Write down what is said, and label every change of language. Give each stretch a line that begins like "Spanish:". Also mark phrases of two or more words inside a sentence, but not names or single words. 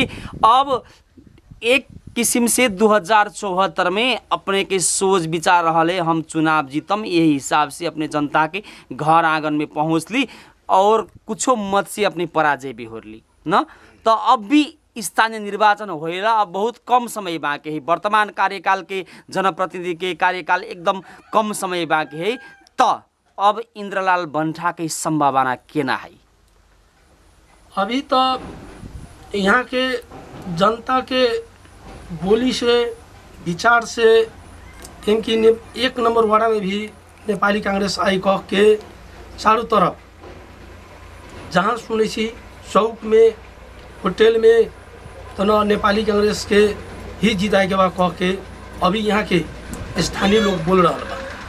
Bhojpuri: अब एक किस्म से 2074 में अपने के सोच विचार रहले हम चुनाव जीतम, यही हिसाब से अपने जनता के घर आंगन में पहुँच ली और कुछ मत से अपनी पराजय भी हो ली न। तो अब भी स्थानीय निर्वाचन होएला अब बहुत कम समय बाँकी है। वर्तमान कार्यकाल के जनप्रतिनिधि के कार्यकाल एकदम कम समय बाँकी है। तो अब इन्द्रलाल बन्ठा के संभावना केना है? अभी तो यहाँ के जनता के बोली से, विचार से, इनकी 1 नंबर वार्ड में भी नेपाली कांग्रेस आई कह के चारों तरफ जहाँ सुने चौक में, होटल में तो न नेपाली कांग्रेस के ही जिताए के बाद कह के अभी यहाँ के स्थानीय लोग बोल रहा बा।